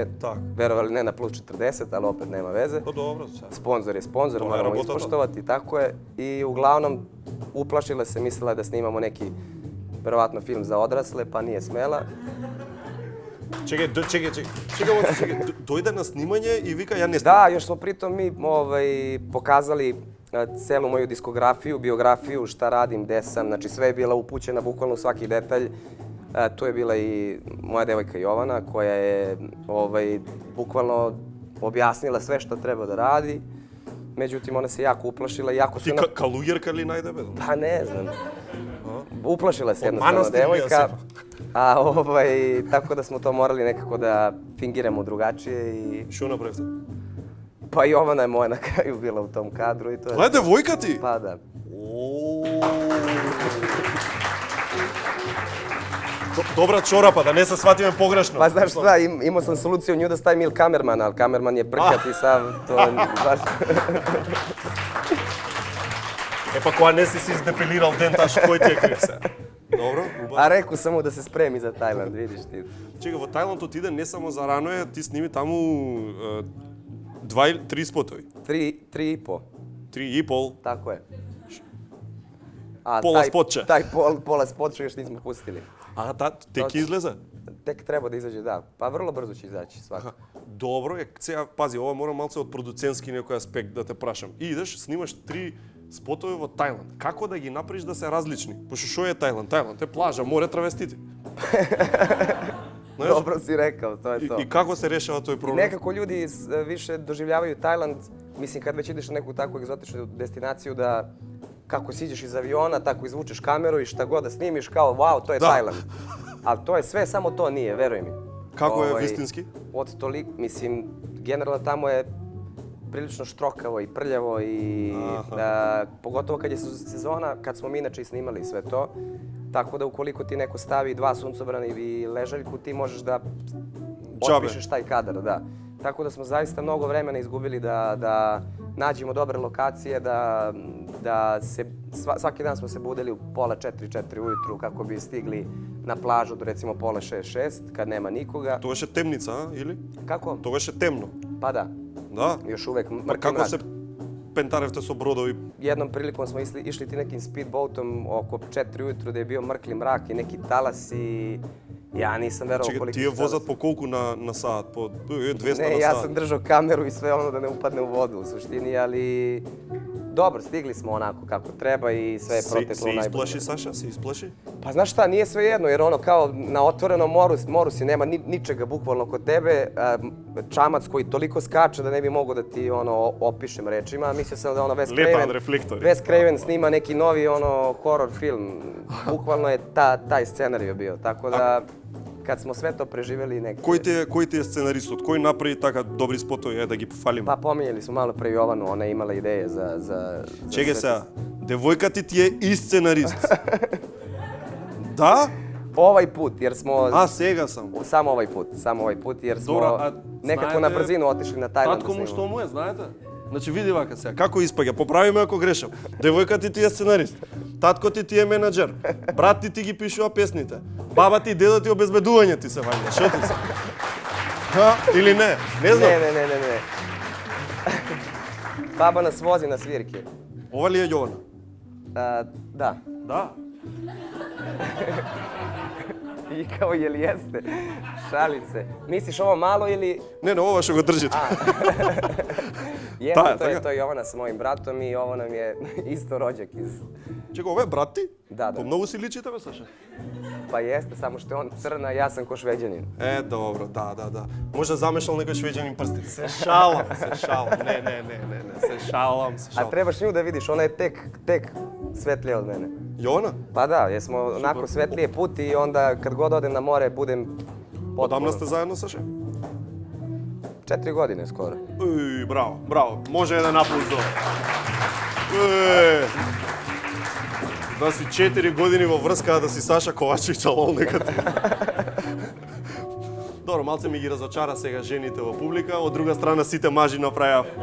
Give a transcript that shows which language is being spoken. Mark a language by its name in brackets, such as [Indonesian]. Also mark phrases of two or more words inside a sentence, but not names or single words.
[Serbian] Tak. Verovali ne na plus 40, ali opet nema veze. [Macedonian] Па добро, сега. [Serbian] Sponzor je sponzor, To je moramo [Macedonian] работата. [Serbian] ispoštovati, tako je. I uglavnom uplašila se, mislila je da snimamo neki, verovatno film za odrasle, pa nije smela. [Macedonian] Чекај, дојде на снимање и вика ја не [Serbian] Da, još smo pritom mi pokazali celu moju diskografiju, biografiju, šta radim, gde sam, znači sve je bila upućena bukvalno u svaki detalj. Tu je bila i moja devojka Jovana koja je bukvalno objasnila sve što treba da radi. Međutim, ona se jako uplašila i jako [Macedonian] Ти [Serbian] su... [Macedonian] калуѓерка ли најде бе? [Serbian] Pa ne znam. Uplašila se Od jednostavno manastira devojka. se. A tako da smo to morali nekako da fingiramo drugačije i... [Macedonian] Што направивте? [Serbian] Pa Jovana je moja na kraju bila u tom kadru i to je... [Macedonian] Тоа е девојка ти? [Serbian] Pa da. [Macedonian] Добра чорапа, да не се сватиме погрешно. [Serbian] Pa znaš šta, imao sam soluciju nju da stavim ili kamermana, ali kamerman je prkat i sav, to je baš... [Macedonian] Е па кога не си издепилирал денташ, кој ти е крив се? Добро, убаво. [Serbian] A rekao sam mu da se spremi za Tajland, vidiš ti. [Macedonian] Чекај, во Тајланд отиде не само за рано е, ти сними таму 2 или 3 спотови. [Serbian] 3,5, 3,5. tako je. A Pola spotča. Taj pola spotča još nismo pustili. [Macedonian] А, тек излезе? [Serbian] Tek treba da izađe, da. Pa vrlo brzo će izaći svakako. [Macedonian] Добро, сега пази, ова морам малце од продуцентски некој аспект да те прашам. И идеш, снимаш 3 спотови во Тајланд. Како да ги направиш да се различни? Пошто што е Тајланд? Тајланд е плажа, море, травестити. Знаеш? [Serbian] Dobro si rekao, to je to. [Macedonian] И како се решава тој [Serbian] I [Macedonian] проблем? [Serbian] nekako ljudi više doživljavaju Tajland, mislim kad već ideš na neku takvu egzotičnu destinaciju da kako siđeš iz aviona, tako izvučeš kameru i šta god da snimiš kao wow, to je Da. Tajland. Ali to je sve, samo to nije, veruj mi. [Macedonian] Како е вистински? [Serbian] Od toliko, mislim, generalno tamo je prilično štrokavo i prljavo i pogotovo kad je sezona, kad smo mi inače i snimali sve to. Tako da ukoliko ti neko stavi 2 suncobrana i ležaljku, ti možeš da otpišeš taj kadar, da. Tako da smo zaista mnogo vremena izgubili da nađemo dobre lokacije, da se, svaki dan smo se budili u pola 4 ujutru kako bi stigli na plažu do recimo pola 6, kad nema nikoga. [Macedonian] Тогаш е темница, а, или? [Serbian] Kako? [Macedonian] Тогаш е темно. [Serbian] Pa da, [Macedonian] Да? [Serbian] još uvek [Macedonian] Па [Serbian] mrtvi [Macedonian] како [Serbian] mrak. [Macedonian] се пентаревте со бродови? [Serbian] Jednom prilikom smo išli ti nekim speedboatom oko 4 ujutru da je bio mrkli mrak i neki talas i ja nisam verovao [Macedonian] Чекај, [Serbian] koliki [Macedonian] тие [Serbian] su [Macedonian] возат [Serbian] talasi. [Macedonian] по колку на саат? По 200 [Serbian] Ne, [Macedonian] на [Serbian] ja [Macedonian] саат? [Serbian] sam držao kameru i sve ono da ne upadne u vodu u suštini, ali dobro, stigli smo onako kako treba i sve je proteklo [Macedonian] Се [Serbian] najbolje. [Macedonian] isplaši, Saša? Se isplaši? [Serbian] Pa znaš šta, nije sve jedno, jer ono kao na otvorenom moru si, nema ničega bukvalno kod tebe, čamac koji toliko skače da ne bi mogao da ti ono opišem rečima, mislio sam da ono Lepan reflektor. Wes Craven snima neki novi ono [English] horror film, [Serbian] bukvalno je taj scenarij bio, tako da kad smo sve to preživeli neke... [Macedonian] Кој ти е сценаристот? Кој направи така добри спотови, да ги пофалиме? [Serbian] Pa pominjali smo malo pre Jovanu, ona je imala ideje za [Macedonian] Чекај [Serbian] sve [Macedonian] сега, девојка ти е и сценарист. Да? [Serbian] Ovaj put, jer smo... [Macedonian] А, сега сам. [Serbian] Samo ovaj put, jer smo [Macedonian] Добро, а [Serbian] nekako na [Macedonian] знаете, [Serbian] brzinu otišli na Tajland da [Macedonian] Татко му [Serbian] snimamo. [Macedonian] што му е, знаете? Значи види вака сега, како испаѓа, поправи ме ако грешам. Девојка ти е сценарист. Татко ти е менаџер. Брат ти ги пишува песните. Баба ти и дедо ти обезбедување ти се ваѓа. Што ти се? Ха? Или не? Не знам. [Serbian] Ne. Baba nas vozi na svirke. [Macedonian] Ова ли е Јована? [Serbian] Da. [Macedonian] Да. [Serbian] I kao, jel jeste? Šalim se. Misliš ovo malo ili... [Macedonian] Не, ова што го држите. [Serbian] Jeste, [Macedonian] така. [Serbian] to je Jovana s mojim bratom i ovo nam je isto rođak iz... [Macedonian] Чекай, ова е брат ти? Да. По многу си личите, бе, Саша? [Serbian] Pa jeste, samo što je on crna, ja sam ko šveđanin. [Macedonian] Добро, да. Може замешал некој швеđанин прсти. Се шалам. Не, се шалам. [Serbian] A trebaš nju da vidiš, ona je tek svetlija od mene. [Macedonian] Јована? [Serbian] Pa da, jer smo onako svetlije puti i onda kad god odem na more budem [Macedonian] Одамна [Serbian] potpuno... [Macedonian] сте заедно, Саша? [Serbian] 4 godine skoro. [Macedonian] Браво. Може еден аплауз за ова. Да си 4 години во врска, а да си Саша Ковачевиќ алол некаде. Добро, малце ми ги разочара сега жените во публика, од друга страна сите мажи направија.